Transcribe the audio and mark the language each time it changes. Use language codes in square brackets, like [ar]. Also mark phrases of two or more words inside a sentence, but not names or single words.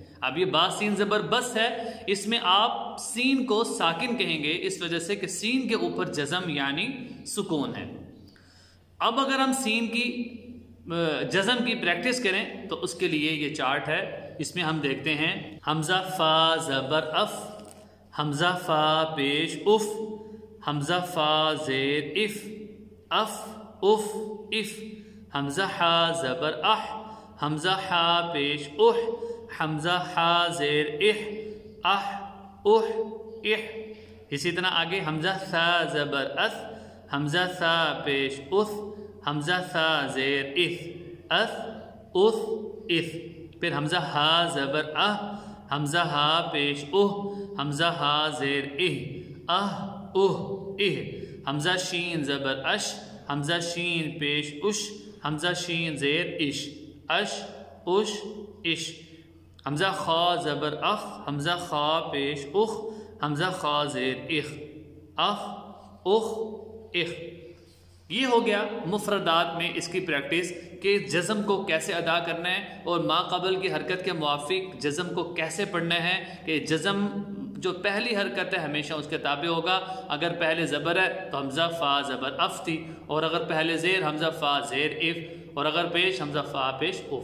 [ur] اب یہ با سین زبر بس ہے، اس میں آپ سین کو ساکن کہیں گے اس وجہ سے کہ سین کے اوپر جزم یعنی سکون ہے۔ اب اگر ہم سین کی جزم کی پریکٹس کریں تو اس کے لیے یہ چارٹ ہے، اس میں ہم دیکھتے ہیں حمزہ فا زبر اف، حمزہ فا پیش اف، حمزہ فا زیر اف، اف اف اف، حمزہ حا زبر اح، حمزہ حا پیش اح، حمزہ حا زیر اح، اح اح اح۔ اسی طرح آگے حمزہ ثا زبر اث، حمزہ ثا پیش اث، حمزہ ثا زیر اث، اث اث اث۔ پھر حمزہ ہا زبر اہ، حمزہ ہا پیش اہ، حمزہ ہا زیر اہ، اہ اہ اہ۔ حمزہ شین زبر اش، حمزہ شین پیش اش، حمزہ شین زیر اش، اش اش اش۔ حمزہ خا زبر اخ، حمزہ خا پیش اخ، حمزہ خا زیر اخ، اخ اخ اخ۔ یہ ہو گیا مفردات میں اس کی پریکٹس کہ جزم کو کیسے ادا کرنا ہے اور ما قبل کی حرکت کے موافق جزم کو کیسے پڑھنا ہے، کہ جزم جو پہلی حرکت ہے ہمیشہ اس کے تابع ہوگا۔ اگر پہلے زبر ہے تو حمزہ فا زبر اف تھی، اور اگر پہلے زیر حمزہ فا زیر اف، اور اگر پیش حمزہ فا پیش اف۔